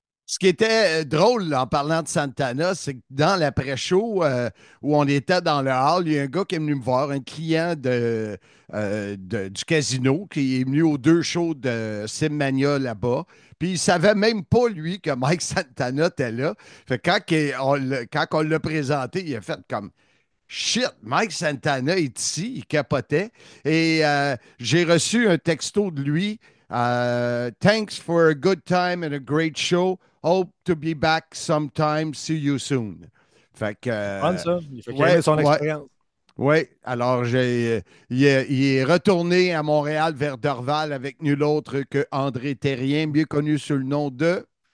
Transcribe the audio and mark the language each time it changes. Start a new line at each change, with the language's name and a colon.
French: Ce qui était drôle en parlant de Santana, c'est que dans l'après-show où on était dans le hall, il y a un gars qui est venu me voir, un client du casino qui est venu aux 2 shows de Simmania là-bas. Puis il ne savait même pas, lui, que Mike Santana était là. Fait que quand on l'a présenté, il a fait comme shit, Mike Santana est ici, il capotait. Et j'ai reçu un texto de lui.
English: Thanks for a good time and a great show. Hope to be back sometime. See you soon.
French: Fait que. Ça. Il fait qu'il aimait son expérience. Oui, alors il est retourné à Montréal vers Dorval avec nul autre que André Terrien, mieux connu sous le nom de.